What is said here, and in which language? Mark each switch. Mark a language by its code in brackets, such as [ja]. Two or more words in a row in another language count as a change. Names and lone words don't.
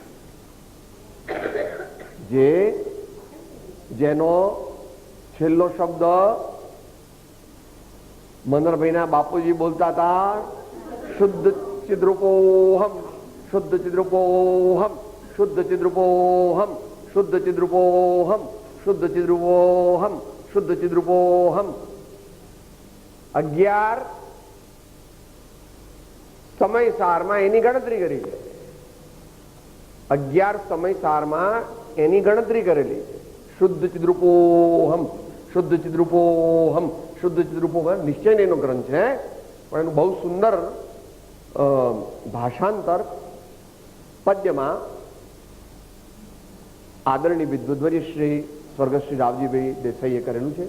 [gu] જેનો છેલ્લો શબ્દ મનોહરભાઈના બાપૂજી બોલતા થા, [sa] शुद्ध चिद्रूपोहम, शुद्ध चिद्रूपोहम, शुद्ध चिद्रूपोहम, शुद्ध चिद्रूपोहम, शुद्ध चिद्रूपोहम, शुद्ध चिद्रूपोहम। [gu] 11 સમયસારમાં એની ગણતરી કરી છે, 11 સમયસારમાં એની ગણતરી કરેલી છે। [sa] शुद्ध चिद्रूपोहम, शुद्ध चिद्रूपोहम, शुद्ध चिद्रूपोहम [gu] નિશ્ચય એનો ગ્રંથ છે, પણ એનું બહુ સુંદર ભાષાંતર પદ્યમાં આદરણીય વિદ્વદ્વર્ય શ્રી સ્વર્ગશ્રી રાવજીભાઈ દેસાઈએ કરેલું છે।